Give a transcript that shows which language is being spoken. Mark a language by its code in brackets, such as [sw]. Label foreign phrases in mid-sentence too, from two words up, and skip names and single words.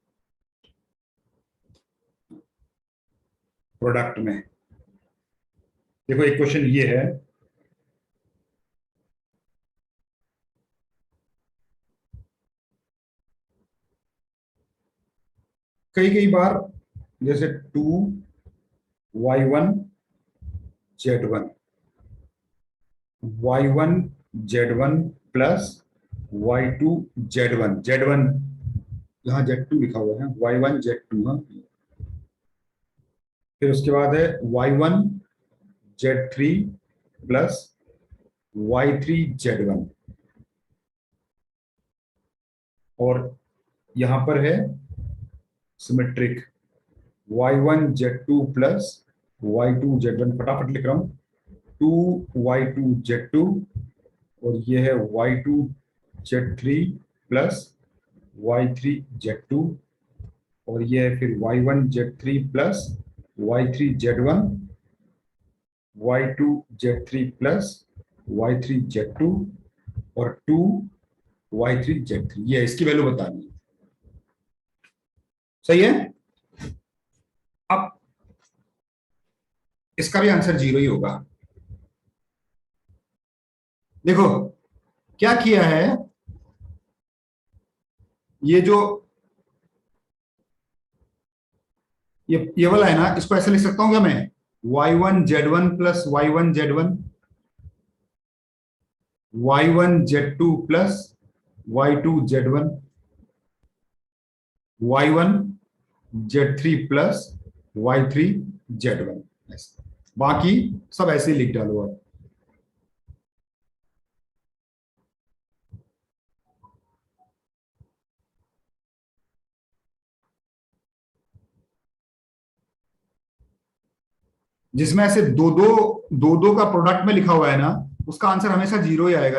[hi] प्रोडक्ट में देखो एक क्वेश्चन ये है, कई कई बार जैसे 2y1 z1 y1 z1 प्लस y2 z1 z1 यहां z2 लिखा हुआ है, y1 z2। हाँ, फिर उसके बाद है y1 z3 प्लस y3 z1, और यहां पर है सिमेट्रिक y1 z2 प्लस y2 z1। फटाफट लिख रहा हूं, 2y2 z2 और ये है y2 z3 प्लस y3 z2, और ये है फिर y1 z3 प्लस y3 z1, y2 z3 प्लस y3 z2 और 2 y3 z3। ये इसकी वैल्यू बतानी है, सही है? अब इसका भी आंसर 0 ही होगा। देखो क्या किया है, ये जो ये वाला है ना, इसको ऐसे लिख सकता हूं क्या मैं? y1 z1 प्लस y1 z1, y1 z2 प्लस y2 z1, y1 z3 प्लस y3 z1। बाकी सब ऐसे ही लिख डालो आप। जिसमें ऐसे दो का प्रोडक्ट में लिखा हुआ है ना, उसका आंसर हमेशा 0 ही आएगा।